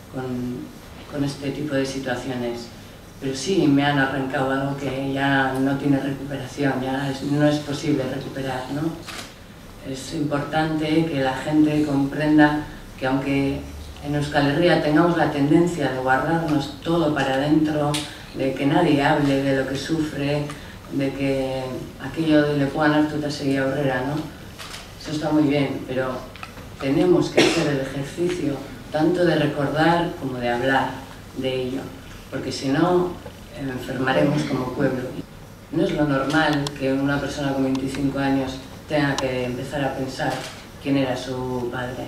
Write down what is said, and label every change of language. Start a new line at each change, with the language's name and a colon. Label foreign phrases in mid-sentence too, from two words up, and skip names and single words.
Spanish: Con este tipo de situaciones. pero sí me han arrancado algo que ya no tiene recuperación, ya no es posible recuperar, ¿no? Es importante que la gente comprenda que aunque en Euskal Herria tengamos la tendencia de guardarnos todo para adentro, de que nadie hable de lo que sufre, de que aquello de
Basque: lepoan hartuta seguía aurrera,
Spanish: ¿no? Eso está muy bien, pero tenemos que hacer el ejercicio tanto de recordar como de hablar de ello, porque si no, enfermaremos como pueblo. No es lo normal que una persona con 25 años tenga que empezar a pensar quién era su padre.